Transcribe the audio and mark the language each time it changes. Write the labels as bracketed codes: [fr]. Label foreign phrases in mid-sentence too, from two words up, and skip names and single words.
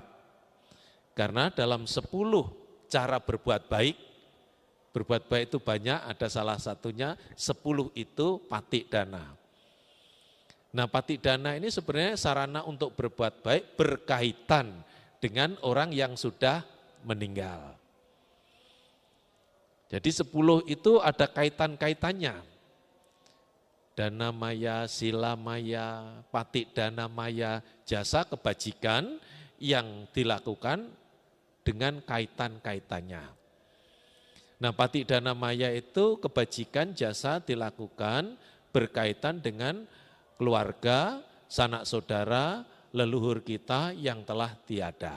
[id] Karena dalam 10 cara berbuat baik itu banyak, ada salah satunya 10 itu patik dana. Nah patik dana ini sebenarnya sarana untuk berbuat baik berkaitan dengan orang yang sudah meninggal. Jadi 10 itu ada kaitan-kaitannya. Dana maya, sila maya, patik dana maya, jasa kebajikan yang dilakukan dengan kaitan-kaitannya. Nah patik dana maya itu kebajikan jasa dilakukan berkaitan dengan keluarga, sanak saudara, leluhur kita yang telah tiada.